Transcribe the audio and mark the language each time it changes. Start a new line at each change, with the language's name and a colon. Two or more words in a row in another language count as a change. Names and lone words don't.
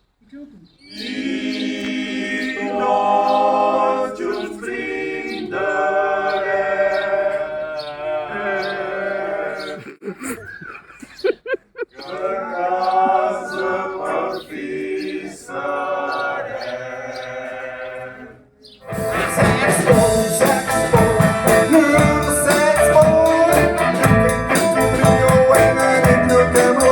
Catalan: tots junts brindarem que a casa per fi serem. Saxofon, saxofon,
English: little saxofon, you can bring your wing and in your camera.